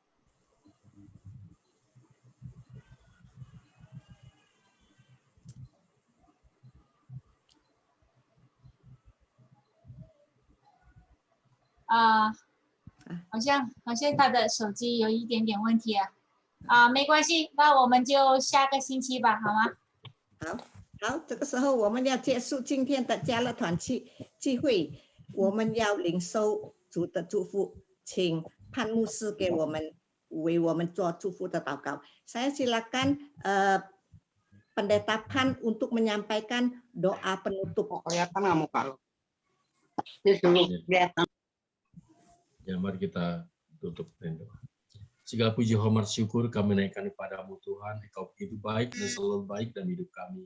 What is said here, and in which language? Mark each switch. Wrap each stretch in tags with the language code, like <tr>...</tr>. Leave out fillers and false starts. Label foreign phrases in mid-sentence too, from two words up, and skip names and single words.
<zh>好像他的手机有一点点问题啊，没关系，那我们就下个星期吧，好吗？好，这个时候我们要结束今天的家乐团聚会，我们要领受主的祝福，请潘牧师为我们做祝福的祷告。</zh> <id>Saya silakan Pendeta Pan untuk menyampaikan doa penutup. Kelihatan nggak muka lo? Ya, mari kita tutup dengan doa. Segala puji hormat syukur kami naikkan kepadamu Tuhan, Engkau begitu baik dan selalu baik dalam hidup kami.</id>